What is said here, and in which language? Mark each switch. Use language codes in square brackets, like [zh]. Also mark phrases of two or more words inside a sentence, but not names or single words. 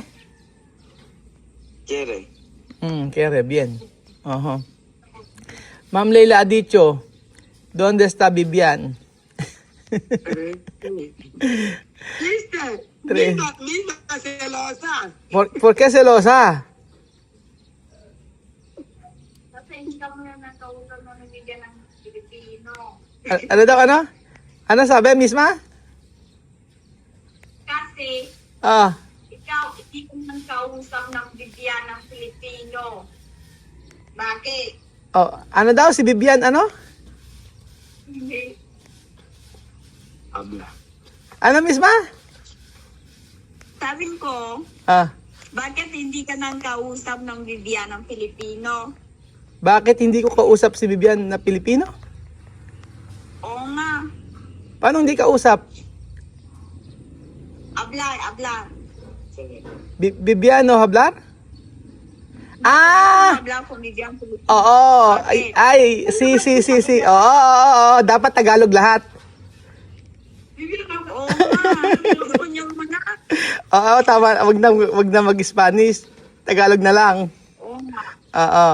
[es] Quiere. Quiere, bien. Ajá. Ma'am Leila ha dicho, ¿dónde está Vivian? ¿Viste? Tres. Misma celosa. ¿Por qué celosa? [tl] Kasi hindi ka mo na nakausap na nabigyan ng Pilipino. Ano daw, ano? Ano sabi, misma? Kasi Ah, ikaw, hindi ko nang kausap ng bigyan ng Pilipino. Bakit? oh, ano daw, si Vivian, ano? Hindi. Habla. Ano, misma? Sabi ko, Ah, bakit hindi ka nang kausap ng bigyan ng Pilipino? bakit hindi ko kausap si Vivian na Pilipino? Oo nga. Paano hindi kausap? Hablar. Viviano Hablar? Ah! Hablar kung bigyan Pilipino. Oo. Ay, si. Oo. Dapat Tagalog lahat. Oo nga. Gusto niyo muna. Oo, tama. Wag na mag-Spanish. Tagalog na lang. Oo nga. Oo.